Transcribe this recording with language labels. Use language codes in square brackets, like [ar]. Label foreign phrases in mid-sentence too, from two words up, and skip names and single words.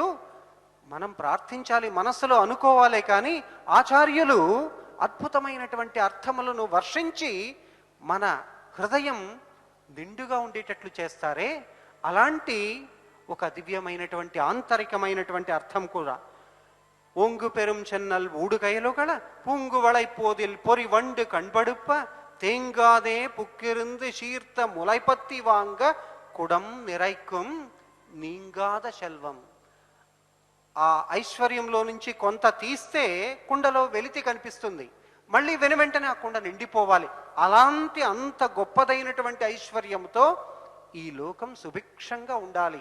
[te] మనం ప్రార్థించాలి, మనస్సులో అనుకోవాలే, కానీ ఆచార్యులు అద్భుతమైనటువంటి అర్థములను వర్షించి మన హృదయం నిండుగా ఉండేటట్లు చేస్తారే, అలాంటి ఒక దివ్యమైనటువంటి ఆంతరికమైనటువంటి అర్థం కూడా. [ta] ஓங்கு பெரும் செந்நெல் ஊடுகயலுகள பூங்குவளை போதில் பொறி வண்டு கண்படுப்ப தேங்காதே புக்கிருந்து சீர்த்த முளைப்பத்தி வாங்க குடம் நிறைக்கும் நீங்காத செல்வம். [te] ఆ ఐశ్వర్యంలో నుంచి కొంత తీస్తే కుండలో వెలితి కనిపిస్తుంది, మళ్ళీ వెనువెంటనే ఆ కుండ నిండిపోవాలి. అలాంటి అంత గొప్పదైనటువంటి ఐశ్వర్యంతో ఈ లోకం సుభిక్షంగా ఉండాలి.